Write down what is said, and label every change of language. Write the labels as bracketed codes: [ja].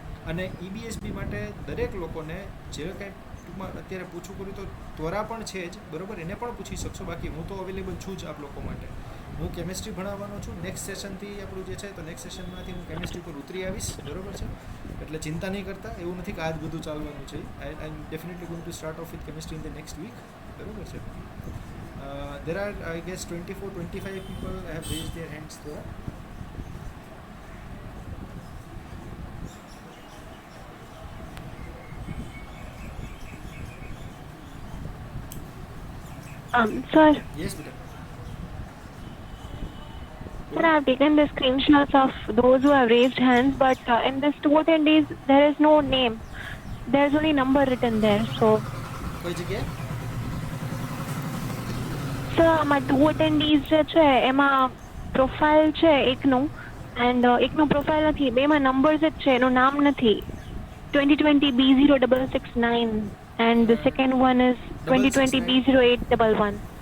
[gu] અને EBSB માટે દરેક લોકોને જે કંઈ ટૂંકમાં અત્યારે પૂછવું કર્યું તો ત્વરા પણ છે જ, બરાબર, એને પણ પૂછી શકશો. બાકી હું તો અવેલેબલ છું જ આપ લોકો માટે. હું કેમિસ્ટ્રી ભણાવવાનો છું. નેક્સ્ટ સેશનથી આપણું જે છે તો નેક્સ્ટ સેશનમાંથી હું કેમિસ્ટ્રી પર ઉતરી આવીશ, બરાબર છે, એટલે ચિંતા નહીં કરતા. એવું નથી કે આ જ બધું ચાલવાનું છે. [en] I am definitely going to start off with chemistry in the next week, [gu] બરાબર છે. [en] There are, I guess, 24-25 people have raised their hands there. Sir, Yes, beta. sir, I have taken the screenshots of those who have raised hands, but in this 2 attendees, there is no name. There is only number written there. So, [gu] કોઈ જગ્યાએ sir, આમાં 2 attendees જે છે એમાં profile છે એકનું and એકનું profile નથી, બેમાં નંબર્સ જ છે, એનું નામ નથી. [en] 2020 B0669 and the second one is 2020 B0811.